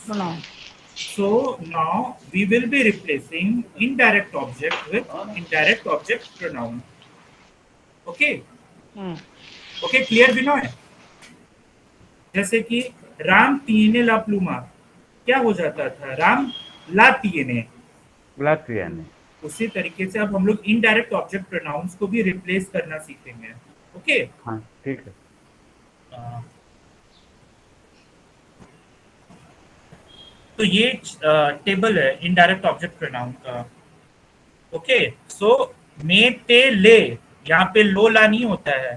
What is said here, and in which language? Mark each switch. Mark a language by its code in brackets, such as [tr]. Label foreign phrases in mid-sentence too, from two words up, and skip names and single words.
[en] Pronoun. So now we will be replacing indirect object with indirect object pronoun. Okay, okay, clear Binoy? [hi] जैसे कि राम [es] tiene la pluma, [hi] क्या हो जाता था, राम [es] la tiene. Latvian. [hi] उसी तरीके से अब हम लोग [en] indirect object pronouns [hi] को भी रिप्लेस करना सीखेंगे. [en] ओके, [hi] हाँ ठीक है. तो ये टेबल है [en] indirect object pronoun [hi] का. [en] okay, so [es] me te le, [hi] यहाँ पे [es] lo la [hi] नहीं होता है.